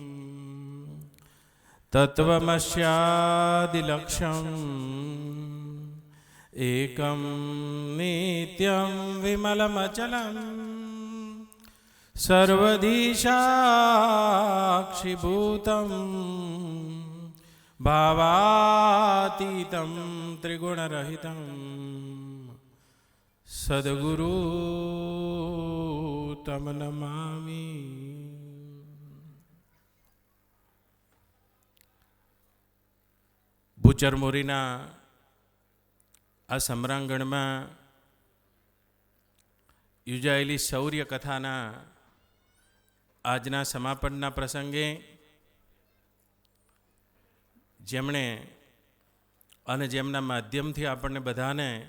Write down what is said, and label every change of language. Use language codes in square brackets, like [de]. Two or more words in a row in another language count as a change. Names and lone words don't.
[sa] तत्त्वमस्यादिलक्ष्यम् एकं नित्यं विमलमचलं सर्वधी साक्षिभूतं भावातीतं त्रिगुणरहितं सद्गुरु तं नमामि। [gu] ભૂચરમોરીના આ સમ્રાંગણમાં યોજાયેલી શૌર્ય કથાના આજના સમાપનના પ્રસંગે જેમણે અને જેમના માધ્યમથી આપણને બધાને